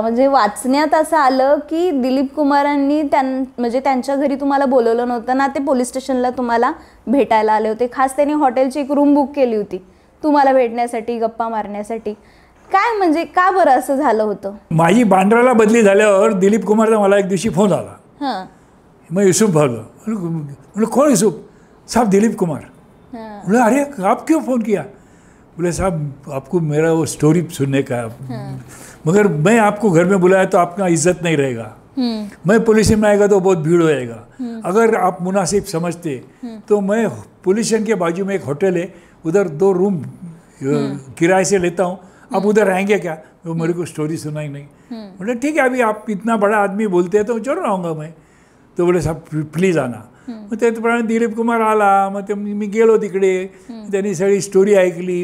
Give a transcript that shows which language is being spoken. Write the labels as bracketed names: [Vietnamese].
[Marathi] म्हणजे वाचण्यात असं आलं की दिलीप कुमारांनी म्हणजे त्यांच्या घरी तुम्हाला बोलवलं नव्हतं ना, ते पोलीस स्टेशनला तुम्हाला भेटायला आले होते. खास त्यांनी हॉटेलची एक रूम बुक केली होती तुम्हाला भेटण्यासाठी, गप्पा मारण्यासाठी. काय म्हणजे का बरं असं झालं होतं? माझी बांद्राला बदली झाल्यावर दिलीप कुमारचा मला एक दिवशी फोन आला. मग युसुफ भागलो. म्हणलं कोण युसुफ? साहब दिलीप कुमार. [Hindi] बोले अरे आप क्यों फ़ोन किया? बोले साहब आपको मेरा वो स्टोरी सुनने का, मगर मैं आपको घर में बुलाया तो आपका इज्जत नहीं रहेगा, मैं पुलिस में आएगा तो बहुत भीड़ हो जाएगा. अगर आप मुनासिब समझते तो मैं पुलिस स्टेशन के बाजू में एक होटल है, उधर 2 रूम किराए से लेता हूँ, आप उधर रहेंगे क्या? वो मेरे को स्टोरी सुनाई नहीं. बोले ठीक है, अभी आप इतना बड़ा आदमी बोलते हैं तो जरूर आऊँगा मैं. [Marathi] तो बोले साहेब प्लीज आणा. मग त्याप्रमाणे दिलीप कुमार आला. मग ते मी गेलो तिकडे. त्यांनी सगळी स्टोरी ऐकली.